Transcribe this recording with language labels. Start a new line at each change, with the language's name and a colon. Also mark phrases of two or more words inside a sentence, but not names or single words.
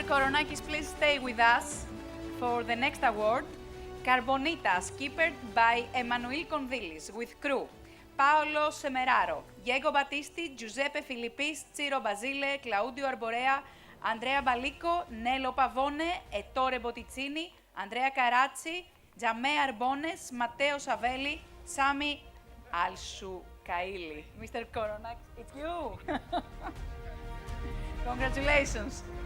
English: Koronakis, please stay with us for the next award. Carbonita, skippered by Emanuel Kondilis with crew. Paolo Semeraro, Diego Battisti, Giuseppe Filippis, Ciro Basile, Claudio Arborea, Andrea Balico, Nello Pavone, Ettore Botticini, Andrea Carazzi, Giammè Arbones, Matteo Savelli, Sami Alsukaili. Mr. Koronakis, it's you. Congratulations.